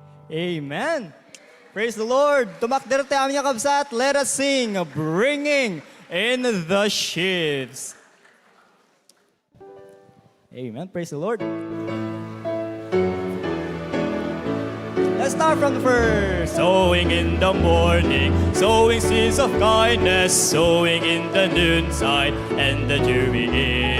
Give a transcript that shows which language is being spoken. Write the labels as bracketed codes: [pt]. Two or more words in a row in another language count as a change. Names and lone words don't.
[en] Amen. Praise the Lord. [ilo] Tumakder tayo aming kabsat. [en] Let us sing, bringing in the sheaves. Amen. Praise the Lord. Let's start from the first. Sowing in the morning, sowing seeds of kindness, sowing in the noontide and the dewy eve.